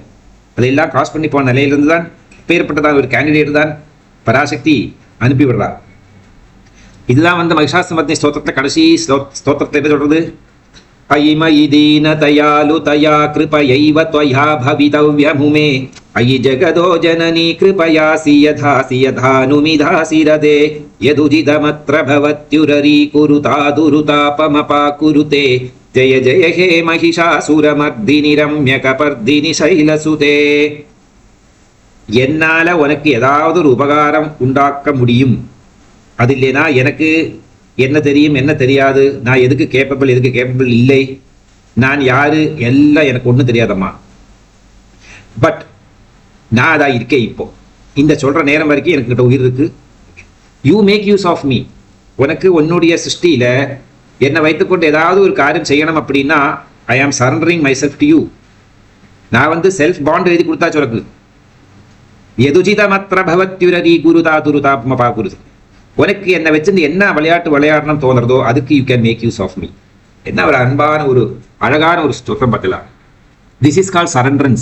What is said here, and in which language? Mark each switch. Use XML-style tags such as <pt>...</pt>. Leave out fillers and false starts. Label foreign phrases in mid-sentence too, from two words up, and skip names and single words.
<ta>அதையெல்லாம் கிராஸ் பண்ணி போன நிலையிலிருந்து தான் பேர்பட்டதான் ஒரு கேண்டிடேட் தான் பராசக்தி அனுப்பி விடுறார். இதுதான் வந்து மகிஷாசுரமர்த்தினி ஸ்தோத்திரத்தில் கடைசி ஸ்தோத்திரத்தை எப்படி சொல்றது?</ta> <sa>ऐमयि दीन दयालु दया कृपयैव त्वया भवितव्यमुमे अयि जगदो जननी कृपयासि यथासि यथानुमिधासि रदे यदुजितमत्र भवत्युररीकुरुतादुरुतापमपाकुरुते जय जय हे महिषासुरमर्दिनि रम्यकपर्दिनि शैलसुते.</sa> <ta>என்னால உனக்கு ஏதாவது ஒரு உபகாரம் உண்டாக்க முடியும், அது இல்லைனா எனக்கு என்ன தெரியும் என்ன தெரியாது, நான் எதுக்கு கேப்பபிள் எதுக்கு கேப்பபிள் இல்லை, நான் யாரு எல்லாம் எனக்கு ஒன்றும் தெரியாதம்மா. பட் நான் அதான் இருக்கேன். இப்போ இந்த சொல்ற நேரம் வரைக்கும் எனக்கிட்ட உயிர் இருக்கு.</ta> <en>you make use of me.</en> <ta>உனக்கு உன்னுடைய சிருஷ்டியில என்னை வைத்துக்கொண்டு ஏதாவது ஒரு காரியம் செய்யணும் அப்படின்னா</ta> <en>I am surrendering my self to you.</en> <ta>நான்</ta> <en>self bond</en> <ta>எழுதி கொடுத்தா சொல்லுக்கு</ta> <sa>एदुजितमत्र भवत्युररि कुरुता दुरुताप्मपा कुरु.</sa> <ta>உனக்கு என்னை வச்சிருந்து என்ன விளையாட்டு விளையாடணும் தோணுறதோ அதுக்கு</ta> <en>you can make use of me.</en> <ta>என்ன ஒரு அன்பான ஒரு அழகான ஒரு ஸ்டோரம் பார்க்கலாம்.</ta> <en>this is call surrenderance.</en>